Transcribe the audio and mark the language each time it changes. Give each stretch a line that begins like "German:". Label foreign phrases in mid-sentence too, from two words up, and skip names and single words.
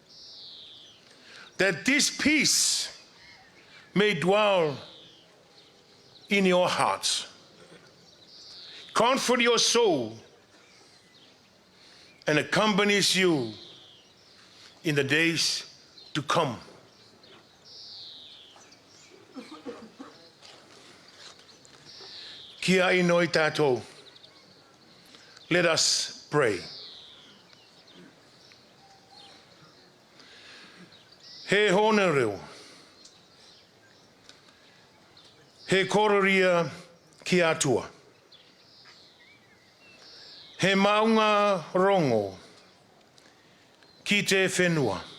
English: That this peace may dwell in your hearts, comfort your soul, and accompanies you in the days to come.
Māori: Kia inoi tātou.
English: Let us pray.
Māori: He hone reo. He kororia ki atua. He maunga rongo ki te whenua.